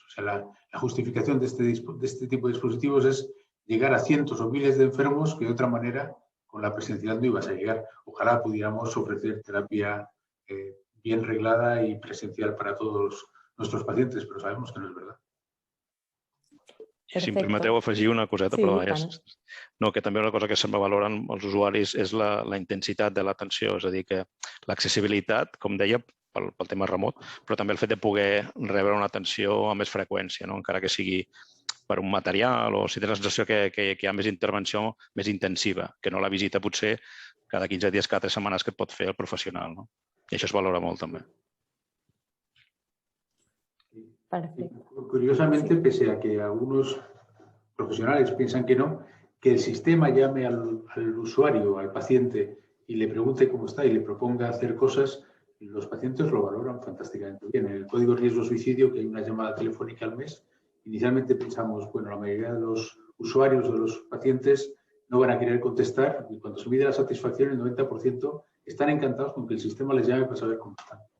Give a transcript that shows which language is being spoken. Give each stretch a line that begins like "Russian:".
Spanish: O sea, la justificación de este tipo de dispositivos es llegar a cientos o miles de enfermos que de otra manera con la presencialidad no ibas a llegar. Ojalá pudiéramos ofrecer terapia bien reglada y presencial para todos nuestros pacientes, pero sabemos que no es verdad.
Catalan: I si em permeteu afegir una coseta, sí, però no, que també una cosa que sempre valoren els usuaris és la intensitat de l'atenció, és a dir, que l'accessibilitat, com deia, pel tema remot, però també el fet de poder rebre una atenció amb més freqüència, no? Encara que sigui per un material o si tens la sensació que hi ha més intervenció més intensiva, que no la visita potser cada 15 dies, cada 3 setmanes que et pot fer el professional, no? I això es valora molt també.
Spanish: Perfecto. Curiosamente, pese a que algunos profesionales piensan que no, que el sistema llame al usuario, al paciente, y le pregunte cómo está y le proponga hacer cosas, los pacientes lo valoran fantásticamente bien. En el código riesgo suicidio, que hay una llamada telefónica al mes, inicialmente pensamos, bueno, la mayoría de los usuarios o de los pacientes no van a querer contestar, y cuando se mide la satisfacción, el 90% están encantados con que el sistema les llame para saber cómo están.